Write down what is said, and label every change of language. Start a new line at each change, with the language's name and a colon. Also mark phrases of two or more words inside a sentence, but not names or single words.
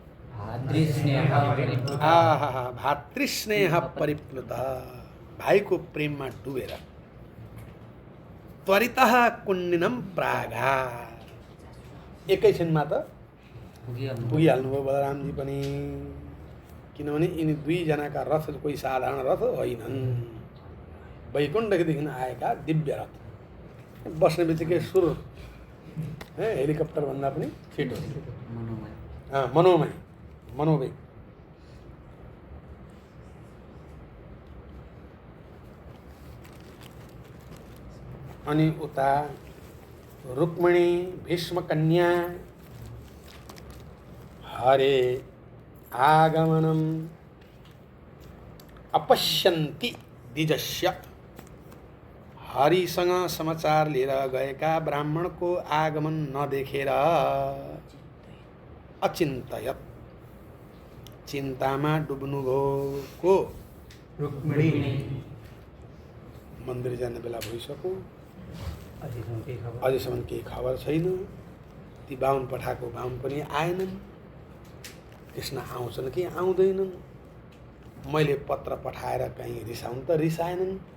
Sanskrit: भातृस्नेह परिप्लुत
Nepali: भाइको प्रेममा डुबेर
Sanskrit: त्वरितः कुण्डिनम प्रागा
Nepali: एकैछिनमा त पुगिहाल्नुभयो बलरामजी पनि किनभने यिनी दुईजनाका रथ कोही साधारण रथ होइनन् वैकुण्ठदेखि आएका दिव्य रथ बस्ने बित्तिकै सुर हेलिकप्टर भन्दा पनि छिटो मनोमय अनि उता रुक्मिणी भीष्म कन्या
Sanskrit: हरे आगमनम अपश्यन्ति द्विजस्य
Nepali: हरिसँग समाचार लिएर गएका ब्राह्मणको आगमन नदेखेर अचिन्तयत चिन्तामा डुब्नुभयो को रुक्मिणी मन्दिर जाने बेला भइसक्यो अझैसम्म केही खबर छैन ती बाहुन पठाएको बाहुन पनि आएनन् कृष्ण आउँछन् कि आउँदैनन् मैले पत्र पठाएर कहीँ रिसाउन् त रिसाएनन्